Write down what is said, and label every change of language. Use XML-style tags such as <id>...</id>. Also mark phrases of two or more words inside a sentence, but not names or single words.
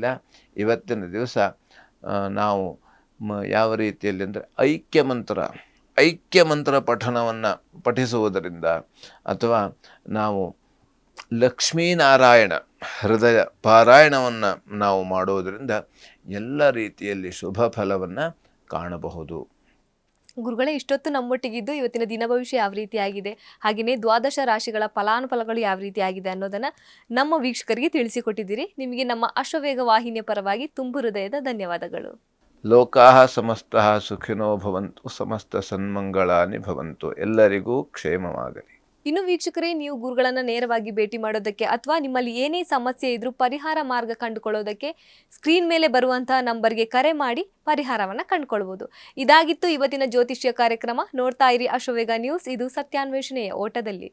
<kn>ಇವತ್ತಿನ ದಿವಸ ನಾವು ಯಾವ ರೀತಿಯಲ್ಲಿ ಅಂದರೆ ಐಕ್ಯ ಮಂತ್ರ ಪಠಣವನ್ನು ಪಠಿಸುವುದರಿಂದ, ಅಥವಾ ನಾವು ಲಕ್ಷ್ಮೀನಾರಾಯಣ ಹೃದಯ ಪಾರಾಯಣವನ್ನು ನಾವು ಮಾಡುವುದರಿಂದ ಎಲ್ಲ ರೀತಿಯಲ್ಲಿ ಶುಭ ಫಲವನ್ನು ಕಾಣಬಹುದು. ಗುರುಗಳೇ, ಇಷ್ಟೊತ್ತು ನಮ್ಮೊಟ್ಟಿಗಿದ್ದು ಇವತ್ತಿನ ದಿನ ಭವಿಷ್ಯ ಯಾವ ರೀತಿಯಾಗಿದೆ, ಹಾಗೆಯೇ ದ್ವಾದಶ ರಾಶಿಗಳ ಫಲಾನುಫಲಗಳು ಯಾವ ರೀತಿಯಾಗಿದೆ ಅನ್ನೋದನ್ನು ನಮ್ಮ ವೀಕ್ಷಕರಿಗೆ ತಿಳಿಸಿಕೊಟ್ಟಿದ್ದೀರಿ. ನಿಮಗೆ ನಮ್ಮ ಅಶ್ವವೇಗ ವಾಹಿನಿಯ ಪರವಾಗಿ ತುಂಬು ಹೃದಯದ ಧನ್ಯವಾದಗಳು.</kn> <sa>ಲೋಕಾಃ ಸಮಸ್ತಃ ಸುಖಿನೋ ಭವಂತು, ಸಮಸ್ತ ಸನ್ಮಂಗಳಾನಿ ಭವಂತು.</sa> <kn>ಎಲ್ಲರಿಗೂ ಕ್ಷೇಮವಾಗಲಿ. ಇನ್ನು ವೀಕ್ಷಕರೇ, ನೀವು ಗುರುಗಳನ್ನು ನೇರವಾಗಿ ಭೇಟಿ ಮಾಡೋದಕ್ಕೆ ಅಥವಾ ನಿಮ್ಮಲ್ಲಿ ಏನೇ ಸಮಸ್ಯೆ ಇದ್ರೂ ಪರಿಹಾರ ಮಾರ್ಗ ಕಂಡುಕೊಳ್ಳೋದಕ್ಕೆ ಸ್ಕ್ರೀನ್ ಮೇಲೆ ಬರುವಂತಹ ನಂಬರ್ಗೆ ಕರೆ ಮಾಡಿ ಪರಿಹಾರವನ್ನು ಕಂಡುಕೊಳ್ಬೋದು. ಇದಾಗಿತ್ತು ಇವತ್ತಿನ ಜ್ಯೋತಿಷ್ಯ ಕಾರ್ಯಕ್ರಮ. ನೋಡ್ತಾ ಇರಿ ಅಶ್ವವೇಗ ನ್ಯೂಸ್.</kn>